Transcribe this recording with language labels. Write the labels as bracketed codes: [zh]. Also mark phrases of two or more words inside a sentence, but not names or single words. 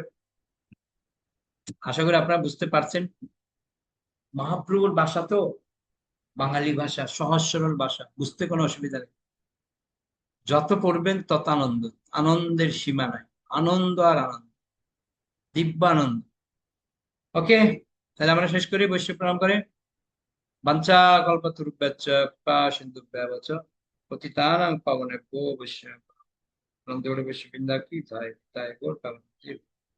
[bn] আশা করি আপনারা বুঝতে পারছেন, মহাপ্রভুর ভাষা তো বাঙালি ভাষা, সহজ সরল ভাষা, বুঝতে কোনো অসুবিধা নেই। যত পড়বেন তত আনন্দ, আনন্দের সীমা নাই, আনন্দ আর আনন্দ, দিব্যানন্দ। ওকে, তাহলে আমরা শেষ করি বৈশ্ব প্রণাম করে। [sa] বাঞ্ছা কল্পতরুভ্যশ্চ কৃপা সিন্ধুভ্যেব চ পতিতানাং পাবনেভ্যো বৈষ্ণবেভ্যো নন্দে [bn] বৈশ্ব বৃন্দা কি জয়, জয় গৌর পাবন।